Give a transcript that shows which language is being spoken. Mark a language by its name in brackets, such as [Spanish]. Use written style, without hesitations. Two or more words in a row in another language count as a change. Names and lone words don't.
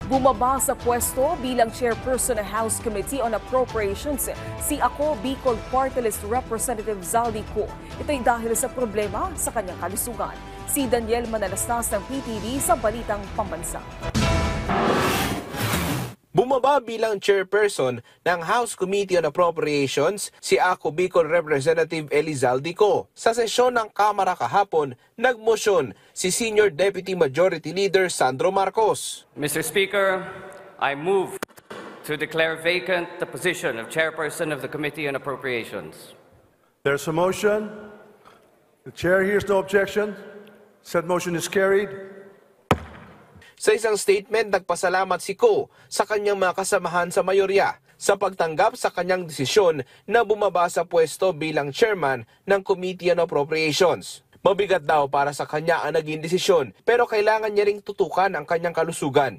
[Filipino] Bumaba sa pwesto bilang chairperson ng House Committee on Appropriations si Ako Bicol Party List Representative Zaldi Co. Ito'y dahil sa problema sa kanyang kalusugan. Si Daniel Manalastas ng PTV sa Balitang Pambansa. Bumaba bilang chairperson ng House Committee on Appropriations si Ako Bicol Representative Elizalde Co. Sa sesyon ng Kamara kahapon, nagmosyon si Senior Deputy Majority Leader Sandro Marcos. [English] Mr. Speaker, I move to declare vacant the position of chairperson of the Committee on Appropriations. There's a motion. The chair hears no objection. Said motion is carried. [Filipino] Sa isang statement, nagpasalamat si Co sa kanyang mga kasamahan sa mayorya sa pagtanggap sa kanyang desisyon na bumaba sa pwesto bilang chairman ng Committee on Appropriations. Mabigat daw para sa kanya ang naging desisyon pero kailangan niya ring tutukan ang kanyang kalusugan.